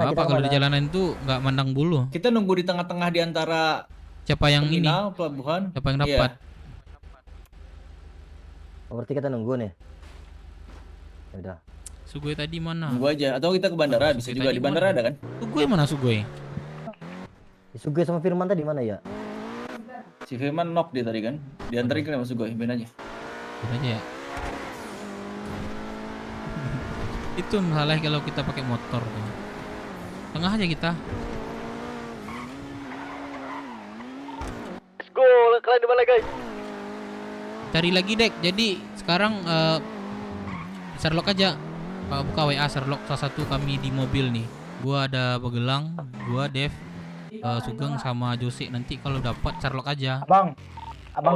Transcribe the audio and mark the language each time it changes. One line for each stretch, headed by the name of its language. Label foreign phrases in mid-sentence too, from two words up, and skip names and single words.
Indonesian: Apa kalau di jalanan itu nggak mandang bulu? Kita nunggu di tengah-tengah di antara siapa yang terminal, ini? Pelabuhan. Siapa yang dapat? Oh, berarti kita nunggu nih. Ya udah. Sugoi tadi mana? Nunggu aja atau kita ke bandara bisa juga di bandara ada kan? Sugoi mana Sugoi? Sugoi sama Firman tadi mana ya? Si Firman knock dia tadi kan? Diantarin ke sama Sugoi, ben aja. Ben aja ya. Itu masalah kalau kita pakai motor tuh. Tengah aja kita.
English: Let's go,
Indonesian: kalian di mana guys? Cari lagi Dek. Jadi sekarang Sherlock aja. Buka WA Sherlock salah satu kami di mobil nih. Gua ada Begelang, gua Dev, Sugeng sama Jose. Nanti kalau dapat Sherlock aja. Abangku.